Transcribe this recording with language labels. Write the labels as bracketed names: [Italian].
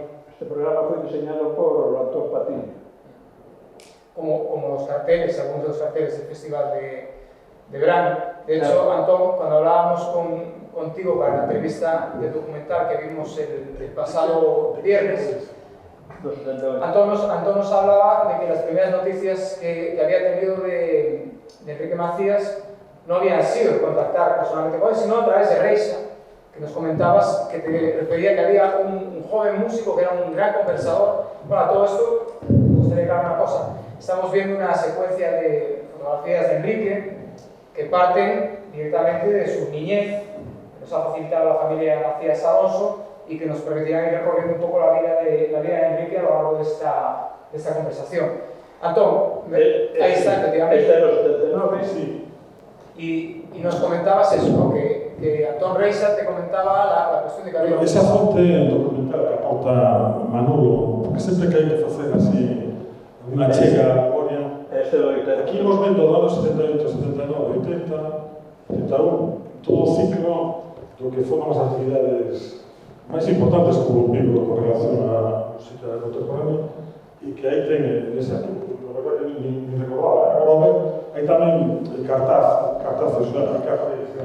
[Galician] Este programa foi diseñado por Antón Patiño. [Spanish] Como los carteles, algunos de los carteles del Festival de Verano. De hecho, Antón, cuando hablábamos contigo para la entrevista del documental que vimos el pasado viernes, Antón nos hablaba de que las primeras noticias que había tenido de Enrique Macías no habían sido contactar personalmente con él, sino a través de Reixa, que nos comentabas que te refería que había un joven músico que era un gran conversador. Bueno, a todo esto, me gustaría aclarar una cosa. Estamos viendo una secuencia de fotografías de Enrique que parten directamente de su niñez, que nos ha facilitado la familia Macías Alonso y que nos permitirán ir recorriendo un poco la vida de Enrique a lo largo de esta conversación. Antón, ahí está, efectivamente. Este era el 79, sí. Y nos comentabas eso, ¿no? que Antón Reixa te comentaba la cuestión de que había... [Galician] Esa fonte documental que aporta Manolo, porque sempre que hai que facer así unha chega a memoria, aquí imos vendo dos anos 78, 79, 80, 81, todo o ciclo do que foron as actividades máis importantes que hubo en Vigo con relación á música contemporánea e que aí ten ese aquí, ni recordaba, agora hai tamén cartazos da Ricardo e